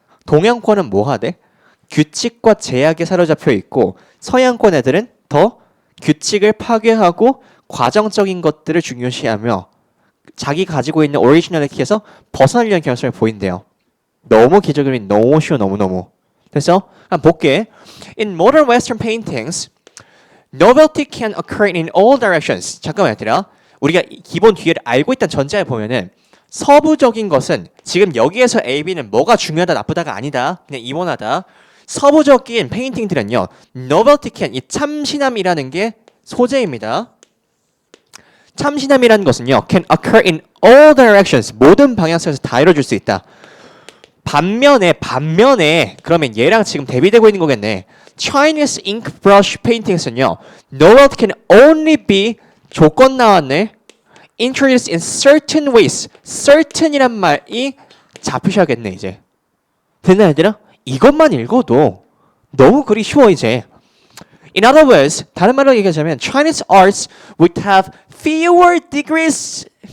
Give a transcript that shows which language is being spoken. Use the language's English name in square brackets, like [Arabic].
[Korean] 동양권은 뭐 하대? 규칙과 제약에 사로잡혀 있고 서양권 애들은 더 규칙을 파괴하고 과정적인 것들을 중요시하며 자기 가지고 있는 오리지널리티에서 벗어나려는 경향성을 보인대요. 너무 기적이 너무 쉬워 너무너무. 그래서 한번 볼게. [English] In modern Western paintings, novelty can occur in all directions. [Korean] 잠깐만 얘들아. 우리가 기본 뒤를 알고 있다는 전제에 보면은 서부적인 것은 지금 여기에서 A, B는 뭐가 중요하다 나쁘다가 아니다. 그냥 이원하다. 서부적인 페인팅들은요. [English] novelty can, [Korean] 이 참신함이라는 게 소재입니다. 참신함이라는 것은요. [English] can occur in all directions. [Korean] 모든 방향성에서 다 이루어질 수 있다. 반면에 그러면 얘랑 지금 대비되고 있는 거겠네. [English] Chinese ink brush paintings은요. novelty can only be [Korean] 조건 나왔네. [English] introduced in certain ways. [Korean] certain이란 말이 잡히셔야겠네 이제. 됐나 얘들아? 이것만 읽어도 너무 그리 쉬워 이제. [English] In other words, [Korean] 다른 말로 얘기하자면 [English] Chinese arts would have fewer degrees.